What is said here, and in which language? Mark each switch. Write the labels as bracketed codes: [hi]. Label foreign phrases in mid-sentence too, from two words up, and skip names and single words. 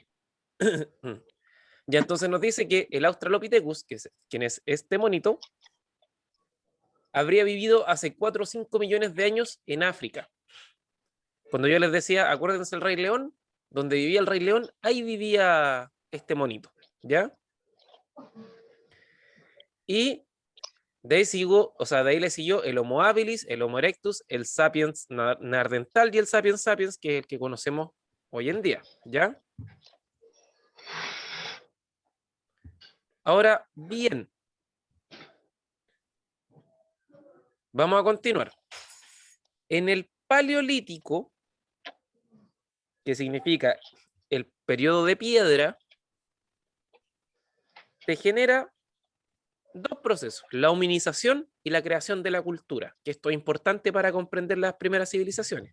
[es] Ya entonces nos dice que el Australopithecus, quien es este monito, habría vivido hace 4 o 5 millones de años en África. Cuando yo les decía, acuérdense el Rey León, donde vivía el Rey León, ahí vivía este monito, ¿ya? Y de ahí de ahí le siguió el Homo habilis, el Homo erectus, el Sapiens neandertal y el Sapiens sapiens, que es el que conocemos hoy en día, ¿ya? Ahora, bien. Vamos a continuar. En el Paleolítico, que significa el periodo de piedra, se genera dos procesos, la hominización y la creación de la cultura, que esto es importante para comprender las primeras civilizaciones.